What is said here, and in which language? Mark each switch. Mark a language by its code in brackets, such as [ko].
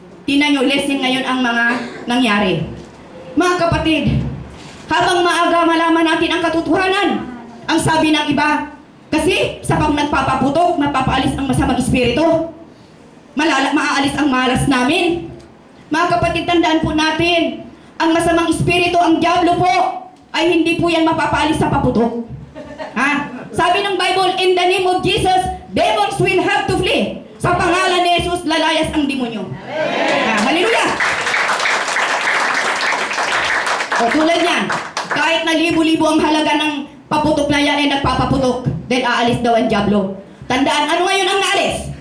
[tl] Tingnan nyo, lesson ngayon ang mga nangyari. Mga kapatid, habang maaga malaman natin ang katotohanan, ang sabi ng iba, kasi sa pag nagpapaputok, napapaalis ang masamang espiritu. maaalis ang malas namin. Mga kapatid, tandaan po natin, ang masamang espiritu, ang diablo po, ay hindi po yan mapapaalis sa paputok. Ha? Sabi ng Bible, [en] in the name of Jesus, demons will have to flee. [tl] Sa pangalan ni Jesus, lalayas ang demonyo. Hallelujah! O tulad yan, kahit na libo-libo ang halaga ng paputok na yan ay nagpapaputok, then aalis daw ang diablo. Tandaan, ano ngayon ang naalis?